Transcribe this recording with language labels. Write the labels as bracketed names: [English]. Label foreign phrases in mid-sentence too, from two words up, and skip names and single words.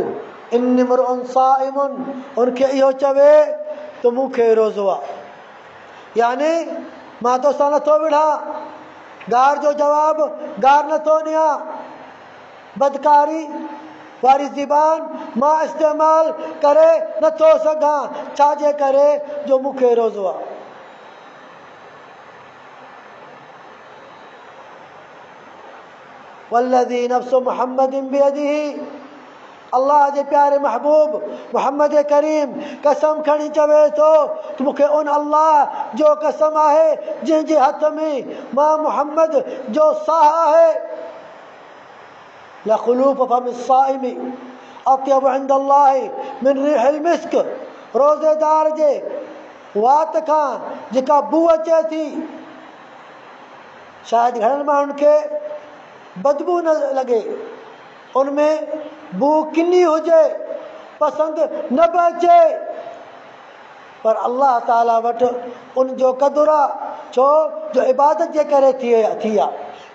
[Arabic] إني امرؤ صائم, [Sindhi] उनखे इहो चवे त मूंखे रोज़ो आहे, यानी मां तोसां नथो विढ़ां, गार जो जवाब गार नथो ॾियां, बदकारी वारी ज़बान मां इस्तेमाल करे नथो सघां, छाजे करे जो मूंखे रोज़ो आहे। [Arabic] والذي نفس محمد بيده, [Sindhi] अल्लाह जे प्यारे महबूब मोहम्मद करीम कसम खणी चवे थो त मूंखे उन अल्लाह जो कसम आहे जंहिंजे हथ में मां मोहम्मद जो साह आहे। [Arabic] لخلوف فم الصائم أطيب عند الله من ريح المسك, [Sindhi] रोज़ेदार जे वात खां जेका बू अचे थी, शायदि घणनि माण्हुनि खे बदबू न लॻे, उनमें बू किनी हुजे, पसंदि न बि अचे, पर अल्लाह ताला वटि उनजो क़दुरु आहे, छो जो इबादत जे करे थी आहे।